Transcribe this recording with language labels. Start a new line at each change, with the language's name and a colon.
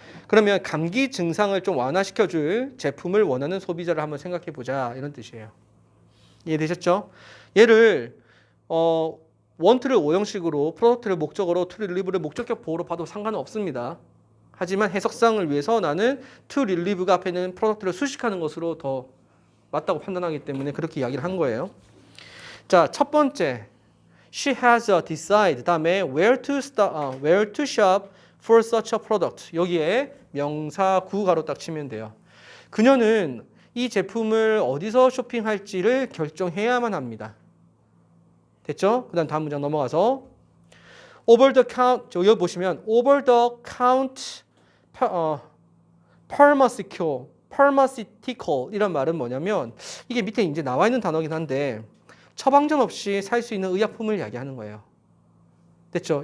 Korean: 그러면 감기 증상을 좀 완화시켜 줄 제품을 원하는 소비자를 한번 생각해 보자. 이런 뜻이에요. 이해되셨죠? 얘를 want를 오형식으로 product를 목적어로 to relieve를 목적격 보호로 봐도 상관은 없습니다. 하지만 해석상을 위해서 나는 to relieve가 앞에 있는 product를 수식하는 것으로 더 맞다고 판단하기 때문에 그렇게 이야기를 한 거예요. 자, 첫 번째
English: She has to decide.
Korean: 다음에
English: where to shop for such a product.
Korean: 여기에 명사 구가로 딱 치면 돼요. 그녀는 이 제품을 어디서 쇼핑할지를 결정해야만 합니다. 됐죠? 그다음 다음 문장 넘어가서
English: over the count.
Korean: 여기 보시면
English: over the count pharmaceutical
Korean: 이런 말은 뭐냐면 이게 밑에 이제 나와 있는 단어긴 한데 처방전 없이 살 수 있는 의약품을 이야기하는 거예요. 됐죠?